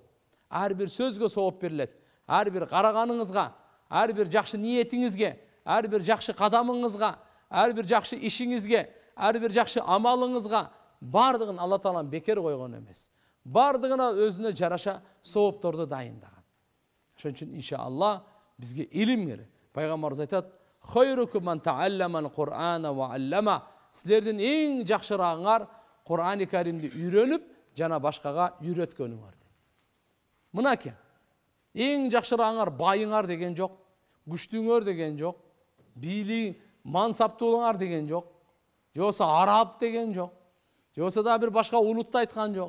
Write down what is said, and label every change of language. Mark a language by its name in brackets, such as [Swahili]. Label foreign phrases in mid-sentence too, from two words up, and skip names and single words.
[Kyrgyz] Ар бир сөзгө сооп берилет. Ар бир караганыңызга, ар бир жакшы ниетиңизге, ар бир жакшы кадамыңызга, ар бир жакшы ишиңизге, ар бир жакшы амалыңызга бардыгын Алла Таалам бекер койгон эмес. Бардыгына өзүнө жараша соопторду дайындаган. Ошон үчүн иншалла бизге илим керек. Пайгамбарыбыз айтат: [Arabic] "خيركم من تعلم القرآن وعلمه." [Kyrgyz] Силердин эң жакшырагыңар Кур'ани Каримди үйрөнүп, жана башкага үйрөткөнүңөр. Мына ке. Эң жакшырагыңар байыңар деген жок, күчтүүңөр деген жок, бийли, мансаптуулуңар деген жок, жокса араб деген жок, жокса да бир башка улутты айткан жок.